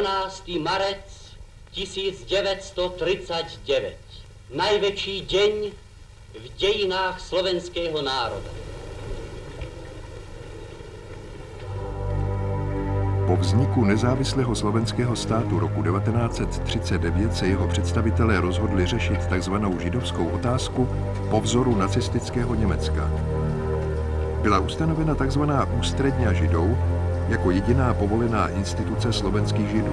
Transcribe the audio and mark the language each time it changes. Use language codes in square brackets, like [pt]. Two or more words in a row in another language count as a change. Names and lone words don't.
[sk] 11. marec 1939. Najväčší deň v dejinách slovenského národa. [cs] Po vzniku nezávislého slovenského státu roku 1939 se jeho představitelé rozhodli řešit takzvanou židovskou otázku po vzoru nacistického Německa. Byla ustanovena takzvaná ústředňa židů jako jediná povolená instituce slovenských židů.